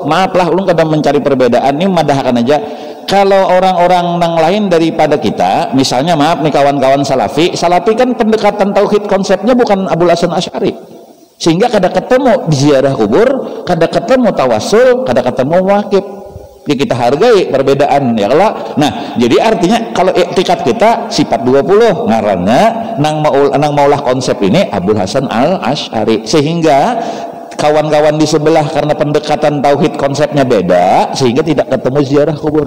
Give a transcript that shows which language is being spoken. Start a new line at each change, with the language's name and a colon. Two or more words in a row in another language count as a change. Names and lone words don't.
Banjar: Maaf lah ulun kadang mencari perbedaan ini madahkan aja. Kalau orang-orang yang lain daripada kita, misalnya maaf nih kawan-kawan salafi kan pendekatan tauhid konsepnya bukan Abdul Hasan Asy'ari, sehingga kada ketemu ziarah kubur, kada ketemu tawasul, kada ketemu wakif. Jadi kita hargai perbedaan ya lah. Nah jadi artinya kalau iktikat kita sifat 20 ngarannya nang maulah konsep ini Abdul Hasan Al Asy'ari, sehingga kawan-kawan di sebelah karena pendekatan tauhid konsepnya beda sehingga tidak ketemu ziarah kubur.